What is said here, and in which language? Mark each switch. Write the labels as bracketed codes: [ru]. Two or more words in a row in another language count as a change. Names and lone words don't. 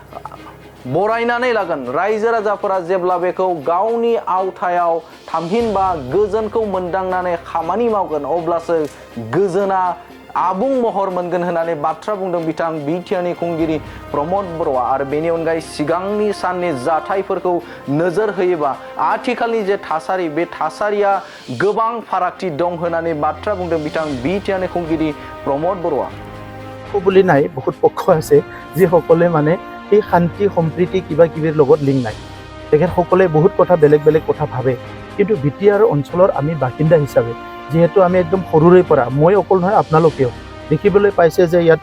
[brx] बरायनानै लागोन रायजो राजाफोरा जेब्ला बेखौ गावनि आवथायाव थामहिनबा गोजोनखौ मोनदांनानै खामानि मावगोन अब्लासो गोजोना आबुं महर मोनगोन होननानै बाथ्रा बुंदों बिथां बिटिआरनि खुंगिरि प्रमद बर'आ आरो बेनि अनगायै सिगांनि साननि जाथायफोरखौ नोजोर होयोबा आथिखालनि जे थासारि बे थासारिया गोबां फारागथि दं होननानै बाथ्रा बुंदों बिथां बिटिआरनि खुंगिरि प्रमद बर'आ। [as] বুলি নাই বহুত পক্ষ আছে যিসকলে মানে এই শান্তি সম্প্ৰীতি কিবা কিবিৰ লগত লিংক নাই তেখেতসকলে বহুত কথা বেলেগ বেলেগ কথা ভাবে কিন্তু বিটিআৰ অঞ্চলৰ আমি বাসিন্দা হিচাপে যেহেতু আমি একদম সৰুৰে পৰা মই অকল নহয় আপোনালোকেও দেখিবলৈ পাইছে যে ইয়াত